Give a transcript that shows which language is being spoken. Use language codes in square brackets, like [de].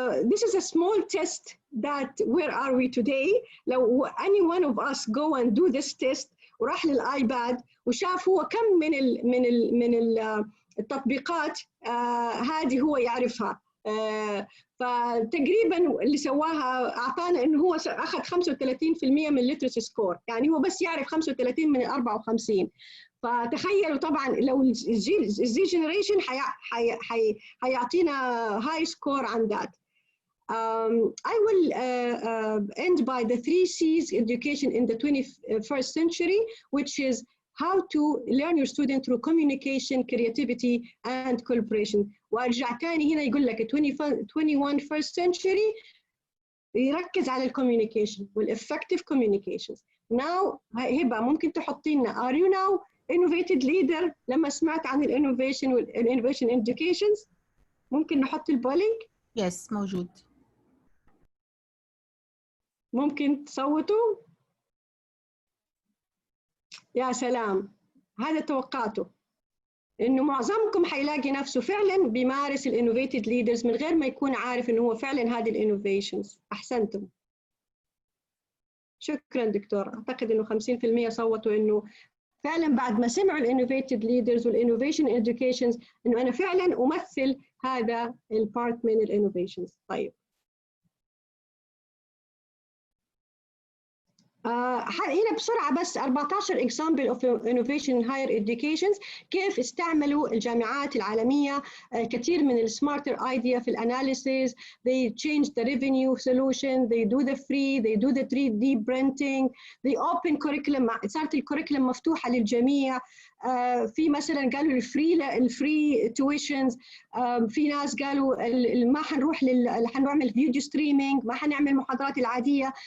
[en] This is a small test that where are we today. [ar] لو [en] any one of us go and do this test [ar] وراح للآيباد وشاف هو كم من التطبيقات هذه هو يعرفها. فتقريبا اللي سواها أعطانا إنه هو أخذ 35% من الليترسي سكور، يعني هو بس يعرف 35 من 54. فتخيلوا طبعا لو الزي جنريشن حيعطينا هاي سكور عن ذات. [en] I will end by the 3 C's education in the 21st century, which is how to learn your student through communication, creativity, and collaboration. [ar] وأرجع تاني هنا يقول لك 21st century يركز على الكوميونيكيشن والeffective communications. [en] Now [ar] هبة ممكن تحطي لنا [en] are you now innovative leader [ar] لما سمعت عن الانوفيشن والانوفيشن educations؟ ممكن نحط البولينج؟ [en] Yes [ar] موجود. ممكن تصوتوا؟ يا سلام، هذا توقعته انه معظمكم حيلاقي نفسه فعلا بيمارس الانوفيتد ليدرز من غير ما يكون عارف انه هو فعلا هذه الانوفيشنز. احسنتم. شكرا دكتور. اعتقد انه 50% صوتوا انه فعلا بعد ما سمعوا الانوفيتد ليدرز والانوفيشن اديوكيشنز انه انا فعلا امثل هذا البارت من الانوفيشنز. طيب هنا بسرعة بس [en] 14 example of innovation in higher education. [ar] كيف استعملوا الجامعات العالمية كثير من السمارتر idea في الاناليسيس. [en] they change the revenue solution, they do the free, they do the 3D printing, they open curriculum. [ar] صارت الكوريكولم مفتوحة للجميع. في مثلا قالوا الفري تويشنز. في ناس قالوا ما حنروح حنعمل فيديو ستريمينج، ما حنعمل محاضرات العادية.